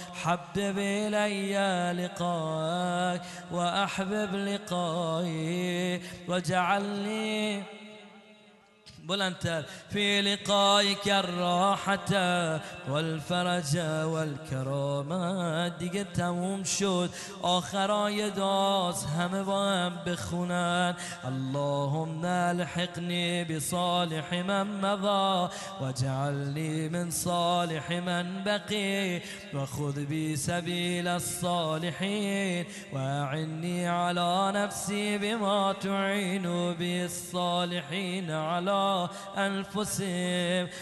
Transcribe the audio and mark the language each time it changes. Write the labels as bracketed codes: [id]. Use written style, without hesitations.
[ar] حبب إلي لقائك وأحبب لقائي، وجعلني بلنت في لقائك الراحة والفرج والكرامة. [fa] دیگه تموم شد آخرای داس، همه با هم بخونن. [ar] اللهم الحقني بصالح من مضى واجعلني من صالح من بقي، وخذ بي سبيل الصالحين واعني على نفسي بما تعين به الصالحين على أنفسهم،